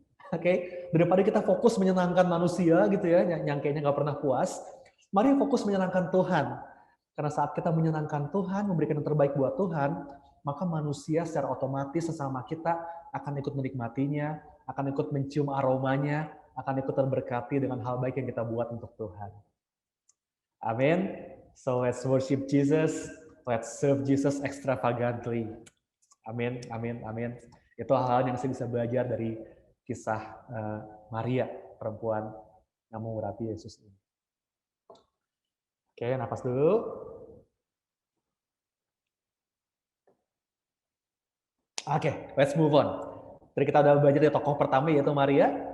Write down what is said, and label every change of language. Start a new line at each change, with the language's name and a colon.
Indonesian: Oke, daripada kita fokus menyenangkan manusia gitu ya, yang kayaknya nggak pernah puas, mari fokus menyenangkan Tuhan. Karena saat kita menyenangkan Tuhan, memberikan yang terbaik buat Tuhan, maka manusia secara otomatis sesama kita akan ikut menikmatinya, akan ikut mencium aromanya, akan ikut terberkati dengan hal baik yang kita buat untuk Tuhan.
English: Amin. So let's worship Jesus. Let's serve Jesus extravagantly.
Indonesian: Amin, amin, amin. Itu hal-hal yang saya bisa belajar dari kisah Maria, perempuan yang mengurapi Yesus ini. Oke, napas dulu. Oke,
English: let's move on.
Indonesian: Jadi kita udah belajar dari tokoh pertama yaitu Maria.